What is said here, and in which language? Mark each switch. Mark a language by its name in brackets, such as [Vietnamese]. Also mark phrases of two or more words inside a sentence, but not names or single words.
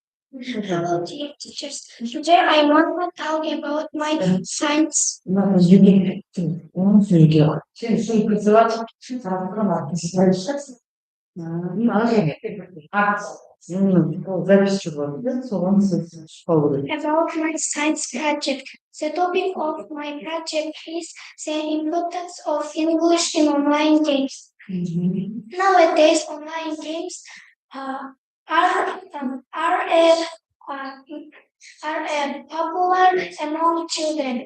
[English] Hello, dear teachers. Today I want to talk about my science. [Kazakh] Он сөйлеуге ол запись шығады соған шықпау керек [English] About my science project. The topic of my project is the importance of English in online games. Nowadays, online games are popular among children.